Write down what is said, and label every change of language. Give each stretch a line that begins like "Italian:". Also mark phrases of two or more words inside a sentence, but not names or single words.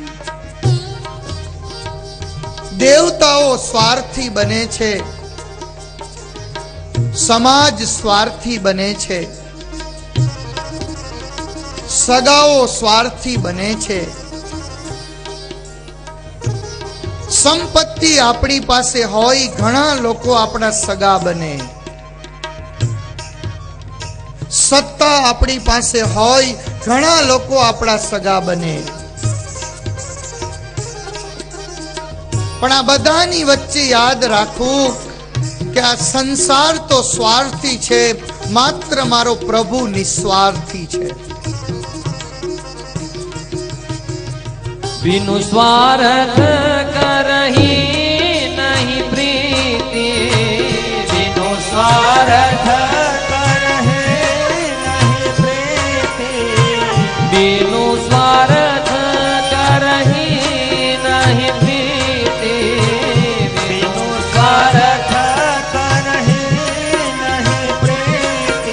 Gujarati: દેવતાઓ સ્વાર્થી બને છે, સમાજ સ્વાર્થી બને છે, સગાઓ સ્વાર્થી બને છે, સંપત્તિ આપણી પાસે હોય ઘણા લોકો આપણા સગા બને, સત્તા આપણી પાસે હોય ઘણા લોકો આપણા સગા બને. પણ આ બધાની વચ્ચે યાદ રાખવું કે આ સંસાર તો સ્વાર્થી છે, માત્ર મારો પ્રભુ નિસ્વાર્થી છે.
Awadhi: बिनु स्वार्थ करही नहीं प्रीति, बिनु स्वार्थ करहे नहीं प्रीति, बिनु स्वार्थ करही नहीं प्रीति, बिनु स्वार्थ करही नहीं प्रीति.